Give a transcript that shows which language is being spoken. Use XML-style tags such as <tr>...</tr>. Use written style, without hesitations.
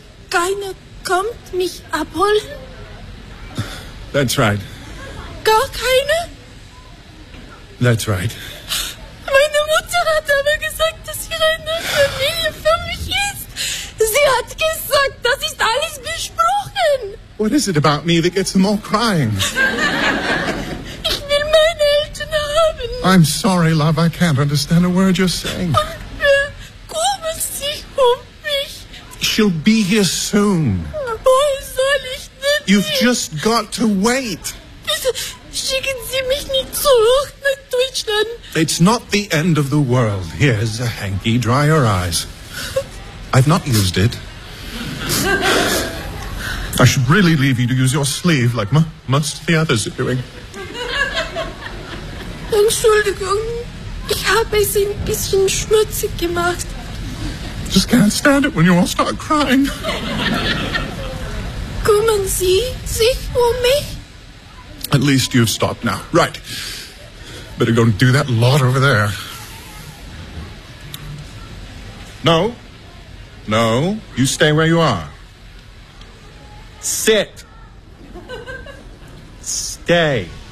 <de>Keine kommt mich abholen?</de> <en>That's right.</en> <de>Gar keine?</de> <en>That's right.</en> <de>Meine Mutter hat aber gesagt, dass hier eine Familie für mich ist. Sie hat gesagt, das ist alles besprochen.</de> <en>What is it about me that gets them all crying?</en> <de>Ich will meine Eltern haben.</de> <en>I'm sorry, love, I can't understand a word you're saying.</en> <de>Kümmern Sie um mich.</de> <en>She'll be here soon.</en> <de>Wo soll ich denn?</de> <en>You've just got to wait.</en> <de>Schicken Sie mich nicht zurück nach Deutschland.</de> <en>It's not the end of the world. Here's a hanky. Dry your eyes. I've not used it. I should really leave you to use your sleeve like most of the others are doing.</en> <de>Entschuldigung. Ich habe es ein bisschen schmutzig gemacht.</de> <en>Just can't stand it when you all start crying.</en> <de>Kümmern Sie sich um mich?</de> <en>At least you've stopped now. Right. Better go and do that lot over there. No. No. You stay where you are. Sit. Stay.</en>